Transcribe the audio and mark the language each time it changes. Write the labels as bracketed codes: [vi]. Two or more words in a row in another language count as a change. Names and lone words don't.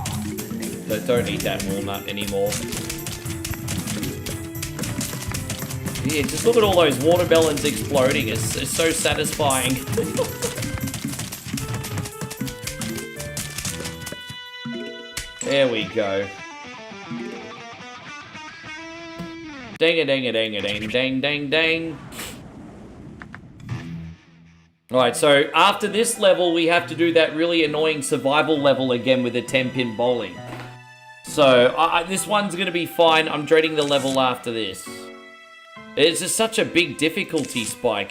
[en] But don't eat that walnut anymore. Yeah, just look at all those watermelons exploding. It's so satisfying. There we go. Dang-a-dang-a-dang-a-dang-dang-dang-dang. Alright, so after this level, we have to do that really annoying survival level again with the 10-pin bowling. So, this one's going to be fine. I'm dreading the level after this. It's just such a big difficulty spike.